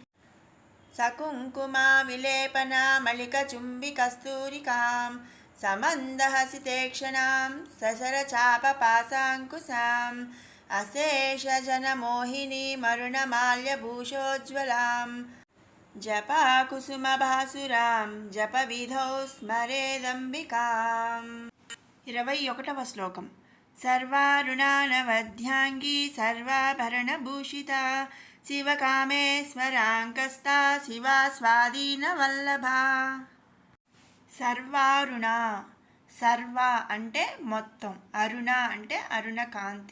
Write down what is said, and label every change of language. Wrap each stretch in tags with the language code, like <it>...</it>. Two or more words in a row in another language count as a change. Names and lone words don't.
<sa>सकुङ्कुमाविलेपनामलिकचुम्बिकस्तूरिकां समन्दहसितेक्षणां ससरचापपासाङ्कुशां अशेषजनमोहिनी मरुणमाल्यभूषोज्ज्वलां जपाकुसुमभासुरां जपविधौ स्मरेदम्बिकाम्.</sa> <te>21వ శ్లోకం.</te> <sa>సర్వారుణానవధ్యాంగీ సర్వాభరణభూషితా శివకామేశ్వరాంకస్తా శివా స్వాధీనవల్లభా.</sa> <te>సర్వారుణ, సర్వ అంటే మొత్తం, అరుణ అంటే అరుణ కాంతి.</te>